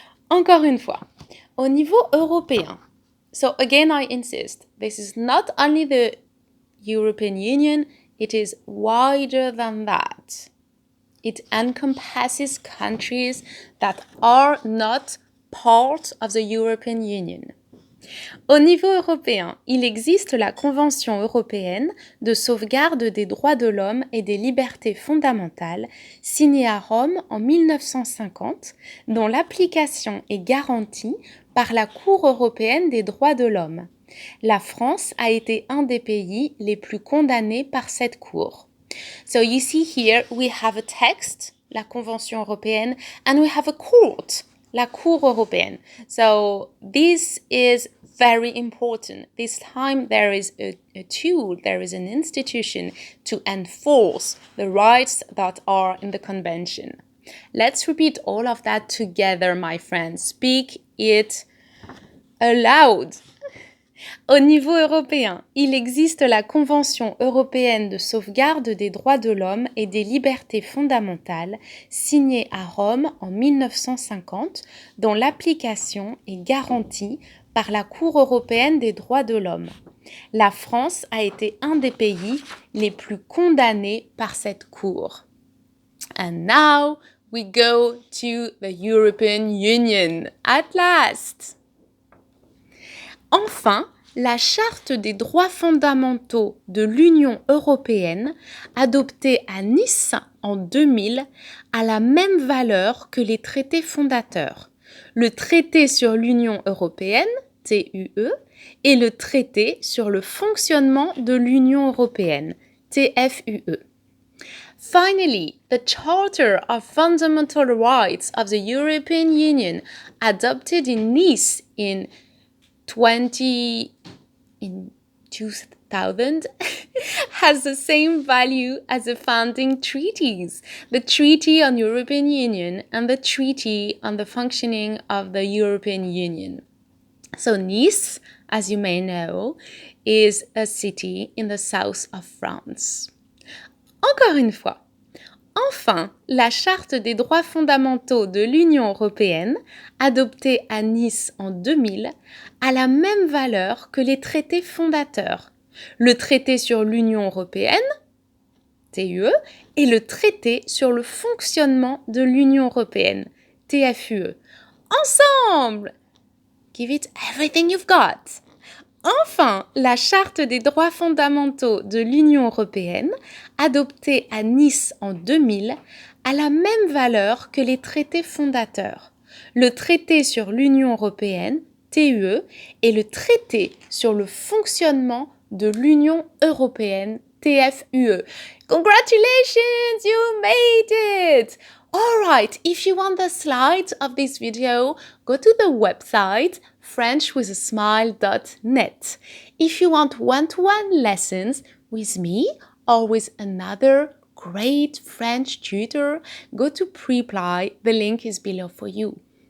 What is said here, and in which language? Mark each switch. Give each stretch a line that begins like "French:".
French: Encore une fois, au niveau européen,
English: so again I insist, this is not only the European Union, it is wider than that. It encompasses countries that are not part of the European Union.
French: Au niveau européen, il existe la Convention européenne de sauvegarde des droits de l'homme et des libertés fondamentales, signée à Rome en 1950, dont l'application est garantie par la Cour européenne des droits de l'homme. La France a été un des pays les plus condamnés par cette Cour.
English: So you see here we have a text,
French: la Convention européenne,
English: and we have a court,
French: la Cour européenne.
English: So this is very important. This time there is a tool, there is an institution to enforce the rights that are in the convention. Let's repeat all of that together, my friends. Speak it aloud.
French: Au niveau européen, il existe la Convention européenne de sauvegarde des droits de l'homme et des libertés fondamentales, signée à Rome en 1950, dont l'application est garantie par la Cour européenne des droits de l'homme. La France a été un des pays les plus condamnés par cette Cour.
English: And now we go to the European Union. At last!
French: Enfin, la Charte des droits fondamentaux de l'Union européenne, adoptée à Nice en 2000, a la même valeur que les traités fondateurs. Le traité sur l'Union européenne, TUE, et le traité sur le fonctionnement de l'Union européenne, TFUE.
English: Finally, the Charter of Fundamental Rights of the European Union, adopted in Nice in 2000, has the same value as the founding treaties, the Treaty on European Union and the Treaty on the Functioning of the European Union. So Nice, as you may know, is a city in the south of France.
French: Encore une fois. Enfin, la Charte des droits fondamentaux de l'Union européenne, adoptée à Nice en 2000, a la même valeur que les traités fondateurs. Le traité sur l'Union européenne, TUE, et le traité sur le fonctionnement de l'Union européenne, TFUE. Ensemble!
English: Give it everything you've got!
French: Enfin, la Charte des droits fondamentaux de l'Union européenne, adoptée à Nice en 2000, a la même valeur que les traités fondateurs. Le traité sur l'Union européenne, TUE, et le traité sur le fonctionnement de l'Union européenne, TFUE.
English: Congratulations, you made it! Alright, if you want the slides of this video, go to the website frenchwithasmile.net. If you want one-to-one lessons with me or with another great French tutor, go to Preply, the link is below for you.